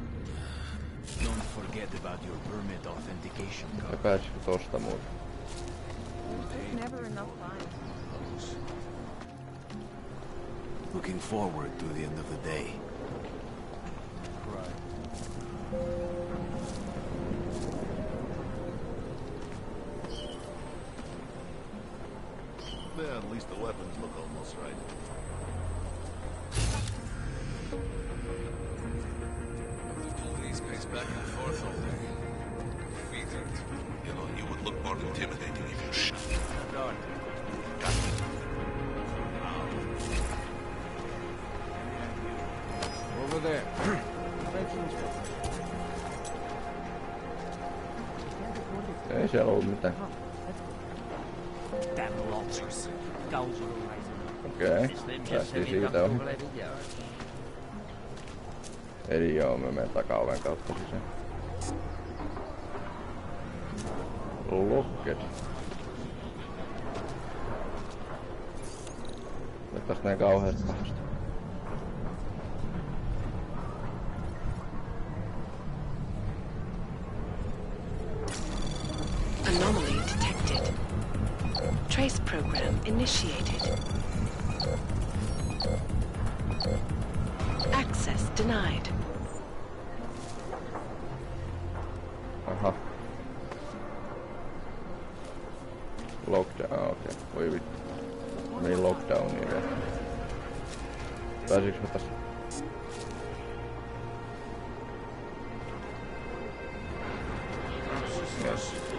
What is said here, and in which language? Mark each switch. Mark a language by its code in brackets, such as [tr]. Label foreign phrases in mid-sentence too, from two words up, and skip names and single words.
[fi] Ja pääsisikö tosta muuta? [en] Looking forward to the end of the day. Yeah, at least the weapons look almost right. Police pace back and forth all day. Feet hurt. You know, you would look more intimidating if you shot. Over there. [fi] Ei siellä ollut mitään. Okei, päästiin siitä ohi. Eli joo, me menen takaoven kautta sisään. [en] Locked. [fi] Tästä näin kauheasti pahasta. [en] Anomaly detected. Trace program initiated. Access denied. [fi] Aha. Lockdown, okei. Voi vittu. Meni lockdowniin vielä. Pääsiks mä tässä? Yes.